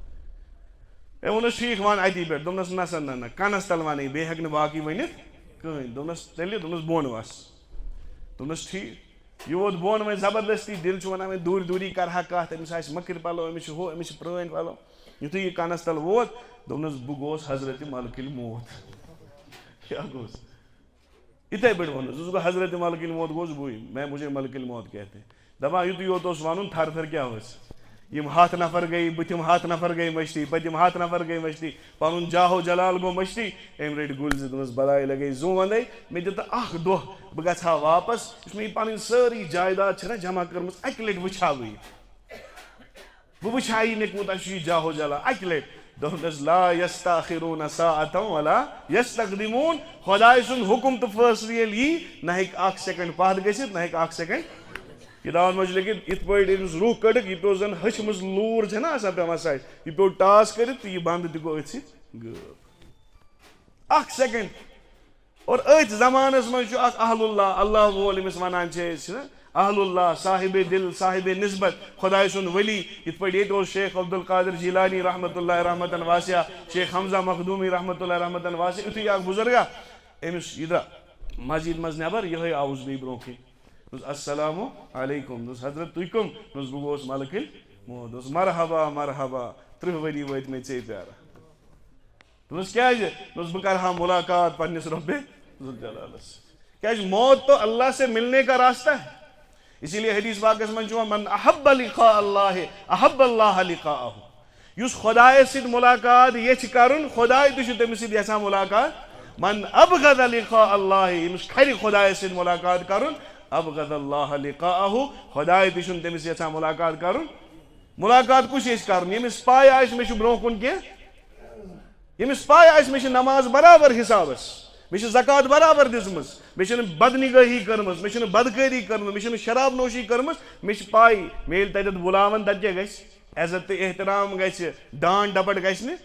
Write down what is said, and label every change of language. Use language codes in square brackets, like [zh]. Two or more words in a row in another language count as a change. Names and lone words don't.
[ks] أمۍ ووٚننس ٹھیٖک ون اتی پٮ۪ٹھ دوٚپنس نہ سا نہ کنس تل ونے بیٚیہِ ہیٚکہِ نہٕ باقٕے ؤنِتھ کٕہٕنۍ دوٚپنس تیٚلہِ دوٚپنس بۄن وس دوٚپنس ٹھیٖک یہِ ووت بۄن وۄنۍ زبردستی دِل چھُ ونان وۄنۍ دوٗرِ دوٗری کرہا کتھ أمِس آسہِ مٔکٕرۍ پلو أمِس چھِ ہُہ أمِس چھِ پرٛٲنۍ پلو یُتھُے یہِ کنس تل ووت دوٚپنس بہٕ گوس حضرت ملکٕلۍ موت کیٛاہ گوٚس یِتھَے پٲٹھۍ ووٚنُس دوٚپُس بہٕ حضرت ملکٕلۍ موت گوٚس بٕے [ur] مجھے ملکٕلۍ موت کہتے [ks] دپان یُتُے یوت اوس ونُن تھر تھر کیٛاہ ٲس یِم 100 نفر گٔے بٕتھِم 100 نفر گٔے مٔشتٕے پٔتِم 100 نفر گٔے مٔشتٕے پنُن جاہو جلال گوٚو مٔشتٕے أمۍ رٔٹۍ گُلۍ زٕ دوٚپنس بلاے لگے زوٗ وندے مےٚ دِ تہٕ اکھ دۄہ بہٕ گژھٕ ہا واپس یُس مےٚ یہِ پنٕنۍ سٲری جایداد چھےٚ نا جمع کٔرمٕژ اکہِ لٹہِ وٕچھِ ہا بہٕ وٕچھِ ہا یہِ مےٚ کوٗتاہ چھُ یہِ جاہو جلال اکہِ لٹہِ دوٚپنس [ar] لا یستاخرون ساعة ولا یستقدمون [ks] خۄداے سُنٛد حُکُم تہٕ فٲصلہٕ ییٚلہِ یی نہ ہیٚکہِ اکھ سیکنڈ پتھ گٔژھِتھ نہ ہیٚکہِ اکھ سیکنڈ کِتابن منٛز چھُ لیکھِتھ یِتھ پٲٹھۍ أمِس روح کٔڑٕکھ یہِ پیوٚو زن ہچھِ منٛز لوٗر چھےٚ نا آسان پیٚوان سایڈ یہِ پیوٚو ٹاس کٔرِتھ تہٕ یہِ بنٛد تہِ گوٚو أتھۍ سۭتۍ غٲب اکھ سیکنڈ اور أتھۍ زمانس منٛز چھُ اکھ اہل اللہ اللہ وول ییٚمِس ونان چھِ أسۍ اہل اللہ صاحب دل صاحب نسبت خۄداے سُنٛد ؤلی یِتھ پٲٹھۍ ییٚتہِ اوس شیخ عبدالقادر جیلانی [ar] رحمتہ اللہ رحمتن واسعہ [ks] شیخ حمزہ مخدوٗمی [ar] رحمتہ اللہ رحمتن واسعہ [ks] یُتھُے اکھ بُزرگا أمِس یہِ درٛاو مسجد مز نبر یہ آوس بی برو کن [ar] السلام علیکم [ks] حضرت تھی کم بہ گوس ملک موت مرحبا مرحبا 30 ؤری وت مے ژے پیارا کیازِ بہ کرہا ملاقات پنس رب ذوالجلالس کیازِ [ur] موت تو اللہ سے ملنے کا راستہ ہے. [ks] اسی لیے حدیث پاکس من [ar] من احب لقاء اللہ احب اللہ لقاءہ [ks] یس خدائے سۭتۍ ملاقات یژھِ کرُن خداے تہِ چھُ تٔمِس سۭتۍ یژھان ملاقات. [ar] من ابغض لقاء اللہ [ks] ییٚمِس کھرِ خدائے سۭتۍ ملاقات کرُن [ar] ابغض اللہ لقاءہ [ks] خداے تہِ چھُنہٕ تٔمِس یژھان ملاقات کرُن. ملاقات کُس یژھِ کرُن ییٚمِس پاے آسہِ مےٚ چھُ برونٛہہ کُن کینٛہہ ییٚمِس پاے آسہِ مےٚ چھِ نماز برابر حسابس مےٚ چھِ زکات برابر دِژمٕژ مےٚ چھِنہٕ بدنگٲہی کٔرمٕژ مےٚ چھِنہٕ بدکٲری کٔرمٕژ مےٚ چھِنہٕ شراب نوشی کٔرمٕژ مےٚ چھِ پاے مےٚ ییٚلہِ تتٮ۪تھ بُلاون تتہِ کیٛاہ گژھِ عزت تہٕ احترام گژھِ ڈانٹ ڈپٹ گژھِ نہٕ.